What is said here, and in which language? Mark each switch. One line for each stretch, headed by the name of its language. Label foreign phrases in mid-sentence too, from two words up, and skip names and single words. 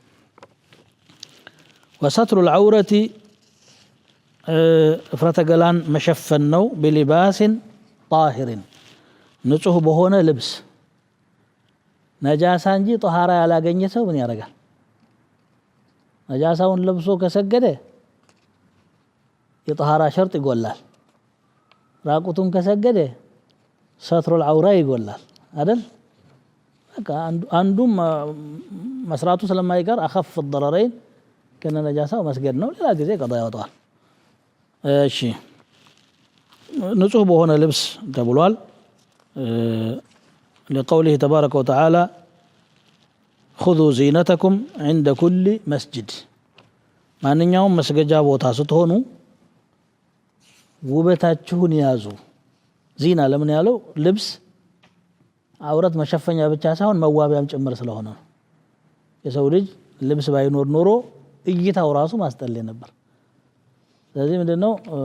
Arabic: وستر العورة
Amharic: افرت ገላን መሸፈን ነው
Arabic: بلباس طاهر
Amharic: ንጹህ በሆነ ልብስ ነጃሳ እንጂ ጧሃራ ያላገኘ ሰው ምን ያደርጋል ነጃሳውን ለብሶ ከሰገደ የጧሃራ ሸርጥ ይጎላል ራቁቱን ከሰገደ
Arabic: ستر العورة
Amharic: ይጎላል አይደል በቃ አንዱም መስራቱ ስለማይቀር
Arabic: أخف الضررين
Amharic: ከነጃሳው መስገድ ነው ሌላ ጊዜ ቀዳ ያወጣል እሺ ንጹህ በሆነ ልብስ ተብሏል
Arabic: لقوله تبارك وتعالى خذوا زينتكم عند كل مسجد
Amharic: ማንኛውም መስገጃ ቦታ ስትሆኑ ውበታችሁን ያዙ ዚና ለምን ያለው ልብስ አውረት መሸፈኛ ብቻ ሳይሆን መዋቢያም ጭምር ስለሆነ ነው የሰው ልጅ ልብስ ባይኖር ኖሮ እይታው ራሱ ማስጠለይ ነበር ስለዚህ ምንድነው